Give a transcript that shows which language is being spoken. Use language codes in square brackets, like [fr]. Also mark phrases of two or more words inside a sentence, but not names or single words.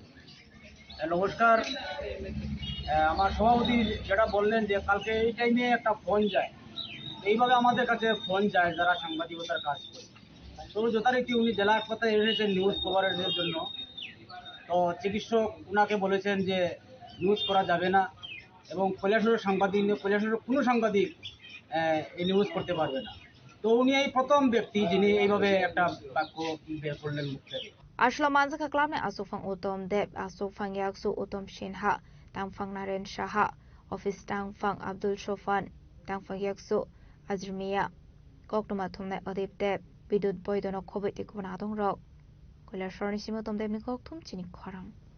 [bn] নমস্কার আমার সভাপতি যেটা বললেন যে কালকে এই টাইমে একটা ফোন যায় এইভাবে আমাদের কাছে ফোন যায় যারা সাংবাদিকতার কাজ করে তো যথারীতি উনি জেলা হাসপাতালে এসেছেন [en] news coverage [bn] জন্য তো চিকিৎসক ওনাকে বলেছেন যে নিউজ করা যাবে না এবং কৈলাসহরের কোনো সাংবাদিক এই নিউজ করতে পারবে না তো উনি এই প্রথম ব্যক্তি যিনি এইভাবে একটা বাক্য বের করলেন মুখ থেকে [trp] Ashlo Manjaka Club ne Asufang Utom Deb Asufang Yaksu Utom Shinha Tangfang Naren Shaha Office Tangfang Abdul Shofan Tangfang Yaksu Azrmiya Koktuma Thumne Odip Deb Bidut Boydono Kobit Ikuna Adong Rok কৈলাসহর ni Simo Tom Deb ni Kok Thum Chini Khorang